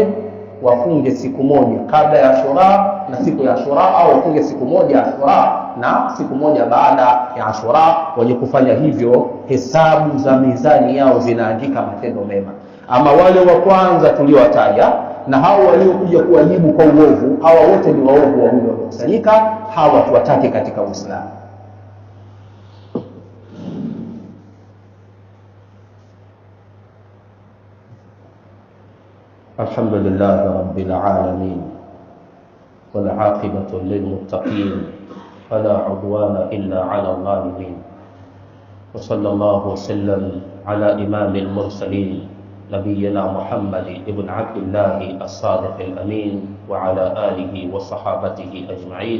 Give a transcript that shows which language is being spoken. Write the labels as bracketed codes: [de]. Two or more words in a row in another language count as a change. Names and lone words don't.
[sw] Wafunge siku moja kabla ya Ashura na siku ya Ashura, au wafunge siku moja Ashura na siku moja baada ya Ashura. Wenye kufanya hivyo hesabu za mizani yao zinaandika matendo mema. Ama wale wa kwanza tuliowataja na hao waliokuja kuwajibu kwa uovu, hawa wote ni waovu wa huyo wakusanyika, hawa tuwatake katika Uislamu. [ar] الحمد لله رب العالمين والعاقبة للمتقين فلا عدوان إلا على الظالمين، وصلى الله وسلم على إمام المرسلين نبينا محمد ابن عبد الله الصادق الأمين وعلى آله وصحابته أجمعين.